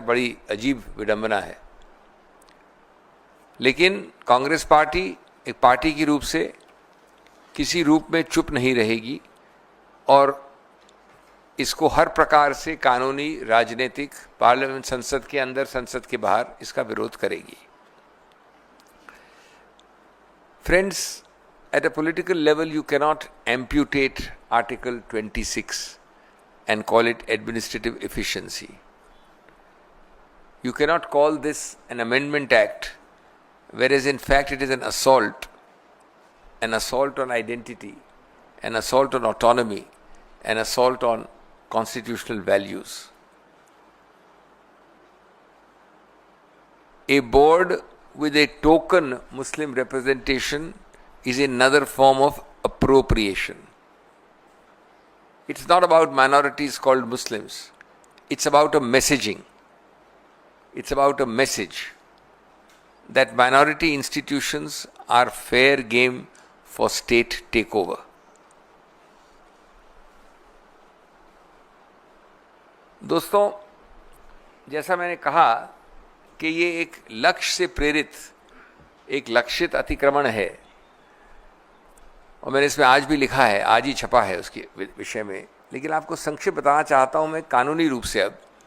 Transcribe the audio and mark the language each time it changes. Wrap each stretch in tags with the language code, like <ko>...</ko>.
<hi>बड़ी अजीब विडंबना है। लेकिन कांग्रेस पार्टी एक पार्टी के रूप से किसी रूप में चुप नहीं रहेगी और इसको हर प्रकार से कानूनी, राजनीतिक, पार्लियामेंट, संसद के अंदर, संसद के बाहर इसका विरोध करेगी।</hi> <en>Friends, at a political level you cannot amputate Article 26 and call it administrative efficiency. You cannot call this an amendment act, whereas in fact it is an assault on identity, an assault on autonomy, an assault on constitutional values. A board with a token Muslim representation is another form of appropriation. It's not about minorities called Muslims. It's about a messaging. It's about a message that minority institutions are fair game for state takeover.</en> <hi>दोस्तों, जैसा मैंने कहा कि ये एक लक्ष्य से प्रेरित एक लक्षित अतिक्रमण है, और मैंने इसमें आज भी लिखा है, आज ही छपा है उसके विषय में, लेकिन आपको संक्षिप्त बताना चाहता हूं मैं कानूनी रूप से अब,</hi>